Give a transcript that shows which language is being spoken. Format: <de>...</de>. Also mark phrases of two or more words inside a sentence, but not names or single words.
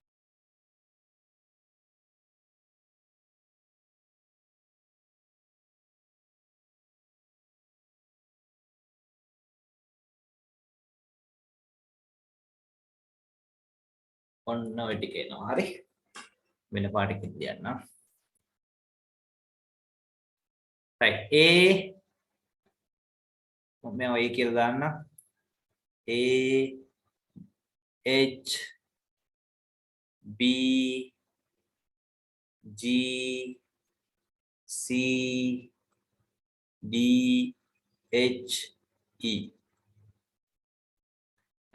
<si>ඔන්න ඔය ටික එනවා. හරි. වෙන පාටකින් ලියන්න. right. A मैं वही किरदार ना A H B G C D H E.</si>